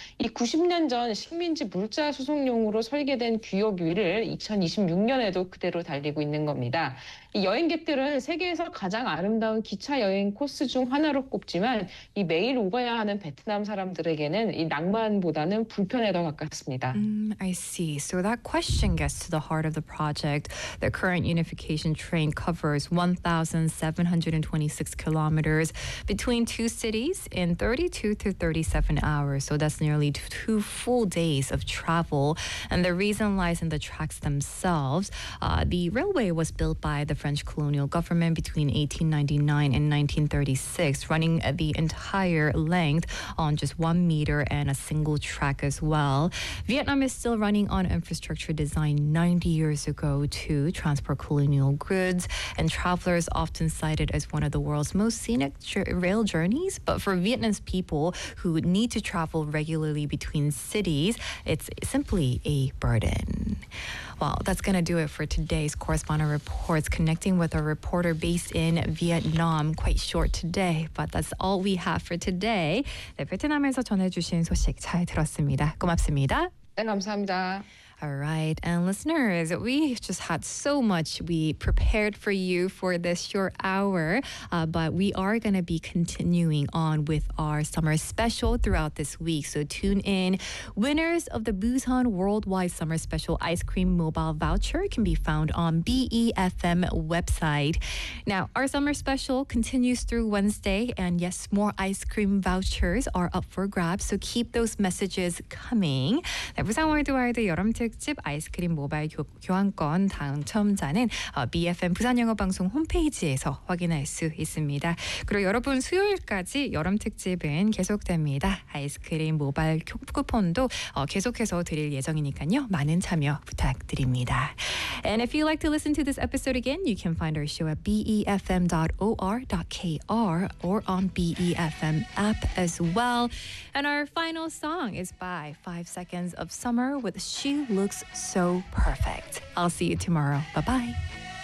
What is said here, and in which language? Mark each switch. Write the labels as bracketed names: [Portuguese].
[Korean] 이 90년 전 식민지 물자 수송용으로 설계된 구역 위를 2026년에도 그대로 달리고 있는 겁니다. 이 여행객들은 세계에서 가장 아름다운 기차 여행 코스 중 하나로 꼽지만 이 매일 오가야 하는 베트남 사람들에게는 이 낭만보다는 불편에 더 가깝습니다. [English] I see. So that question gets to the heart of the project. The current unification train covers 1,726 kilometers between two cities in 32 to 37 hours. So that's nearly two full days of travel. And the reason lies in the tracks themselves. The railway was built by the French colonial government between 1899 and 1936, running the entire length on just 1 meter and a single track as well. Vietnam is still running on infrastructure designed 90 years ago to transport colonial goods, and travelers often cite it as one of the world's most scenic rail journeys. But for Vietnam's people who need to travel regularly between cities, it's simply a burden. Well, that's going to do it for today's Correspondent Reports, connecting with a reporter based in Vietnam. Quite short today, but that's all we have for today. [Korean] 네, 베트남에서 전해주신 소식 잘 들었습니다. 고맙습니다. 네, 감사합니다. [English] All right, and listeners, we just had so much we prepared for you for this short hour, but we are going to be continuing on with our summer special throughout this week. So tune in. Winners of the Busan Worldwide Summer Special Ice Cream Mobile Voucher can be found on BEFM website. Now, our summer special continues through Wednesday, and yes, more ice cream vouchers are up for grabs, so keep those messages coming. [Korean] 네, 부산 월드와이드 여름 특 아이스크림 모바일 교환권 당첨자는 BFM 부산영어방송 홈페이지에서 확인할 수 있습니다. 그리고 여러분 수요일까지 여름 특집은 계속됩니다. 아이스크림 모바일 쿠폰도 계속해서 드릴 예정이니까요. 많은 참여 부탁드립니다. [English] And if you'd like to listen to this episode again, you can find our show at befm.or.kr or on BEFM app as well. And our final song is by 5 Seconds of Summer with She Looks So Perfect. I'll see you tomorrow. Bye-bye.